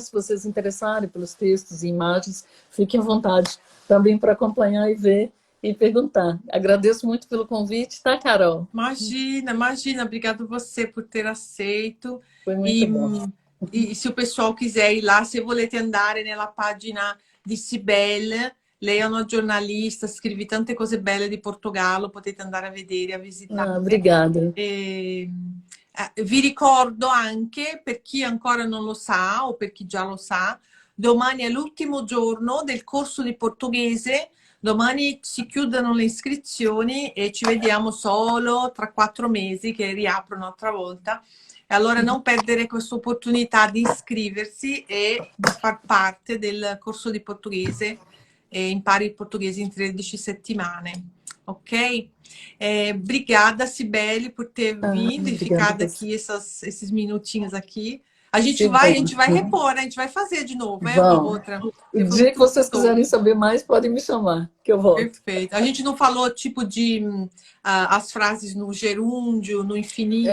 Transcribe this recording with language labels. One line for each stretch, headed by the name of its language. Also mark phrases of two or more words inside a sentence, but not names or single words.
Portuguese: Se vocês se interessarem pelos textos e imagens, fiquem à vontade também para acompanhar e ver e perguntar. Agradeço muito pelo convite, tá, Carol? Imagina. Obrigado você por ter aceito. Foi muito bom. E se o pessoal quiser ir lá,
Italian: se volete andare nella pagina di Sibelle, lei è una giornalista, scrive tante cose belle di Portogallo, potete andare a vedere, a visitare.
Portuguese: Obrigada.
Italian: Vi ricordo anche, per chi ancora non lo sa o per chi già lo sa, domani è l'ultimo giorno del corso di portoghese. Domani si chiudono le iscrizioni e ci vediamo solo tra 4 mesi, che riaprono un'altra volta. E allora non perdere questa opportunità di iscriversi e di far parte del corso di portoghese, e impari il portoghese in 13 settimane. Ok?
Portuguese: Obrigada, Cibele, por ter vindo e ficado aqui esses minutinhos aqui. A gente vai repor, né? A gente vai fazer de novo, uma outra. O dia que vocês quiserem saber mais, podem me chamar, que eu volto. Perfeito. A gente não falou, tipo, de as frases no gerúndio, no infinito.